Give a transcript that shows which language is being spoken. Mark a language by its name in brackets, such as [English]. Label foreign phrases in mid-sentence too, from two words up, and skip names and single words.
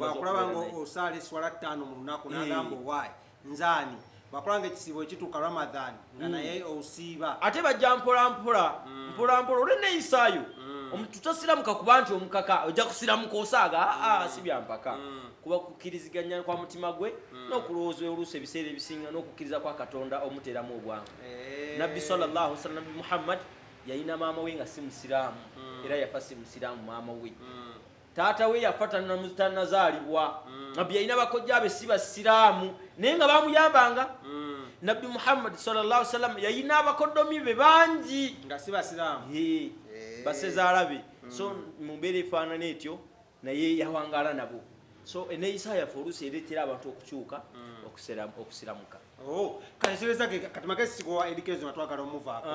[Ganda] bwakulabanga osaala eswala 5 mu lunaku n'agamba owaayi nzaani bakulanga ekisiibo ekituuka Ramadan nga naye osiiba ate bajja mpolampola olw'enneeyisaayo omuntu tosiramuka kuba nti omukaka ojja kusiramuka osaaga si byampaka kuba kukkiriziganya kwa mutima gwe n'okulowooza oluusi ebiseera ebisinga n'okukkiriza kwa Katonda omuteeramu obwangu Nabbi [Arabic] صلى الله عليه وسلم [Ganda] Muhammad yalina maama we nga si musiraamu era yafa si musiraamu maama we taata we yafa tannazaalibwa Nabbi yalina bakojja be si basiraamu naye nga bamuyambanga Nabbi Muhammad [Arabic] صلى الله عليه وسلم [Ganda] yalina abakoddomi be bangi nga si basiraamu basezaala be so mu mbeera efaanana etyo naye yawangaala nabo so eneeyisa yaffe oluusi ereetera abantu okukyuka okusiramuka kati magezi kigowa edikezo nga twagala omuvaako